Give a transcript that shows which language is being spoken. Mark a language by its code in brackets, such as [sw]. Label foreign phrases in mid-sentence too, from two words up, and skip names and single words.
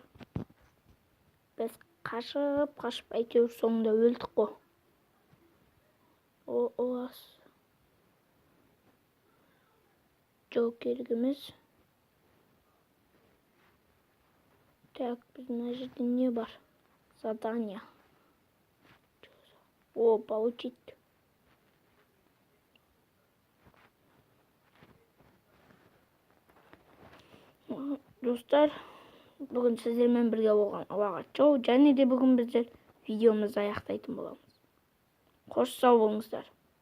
[kk] Біз қашып, әйтеуір соңында өлдік қой. Олас. Джокеріміз. Так, біздің мына жерде не бар? [ru] Задание. О, получить. [kk] Достар, бүгін сіздермен бірге болған уақыт жоқ, және де бүгін біздер видеомызды аяқтайтын боламыз. Қош сау болыңыздар.